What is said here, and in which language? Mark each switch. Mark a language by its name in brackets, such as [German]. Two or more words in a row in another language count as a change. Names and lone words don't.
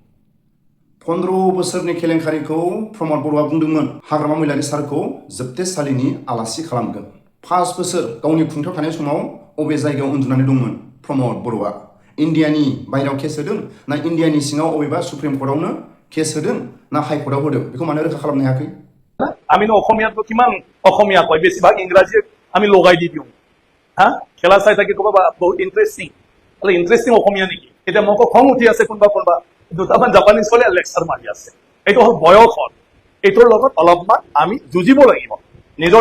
[Bodo] 15 बोसोरनि केलेंखारिखौ प्रमद बरुवा बुंदोंमोन हाग्रामा महिलारि सारखौ जोबथेसालिनि आलासि खालामगोन 5 बोसोर गावनि खुंथायाव थानाय समाव अबे जायगायाव उन्दुनानै दंमोन प्रमद बरुवा इन्डियानि बाहेरायाव केस होदों ना इन्डियानि सिङाव अबेबा सुप्रिम कर्टआवनो केस होदों ना हाइकर्टआव होदों बेखौ मानो रोखा खालामनो हायाखै [Assamese] আমিনো অসমীয়াটো কিমান অসমীয়া কয় বেছিভাগ ইংৰাজী আমি লগাই দি দিওঁ হা খেলা চাই থাকি ক'বা বহুত ইন্টাৰেষ্টিং মানে ইন্টাৰেষ্টিং অসমীয়া নেকি এতিয়া মোক খং উঠি আছে কোনোবা দুটামান জাপানীজ কলে লেকচাৰ মাৰি আছে এইটো হ'ল বয়স হ'ল এইটোৰ লগত অলপমান আমি যুঁজিব লাগিব নিজৰ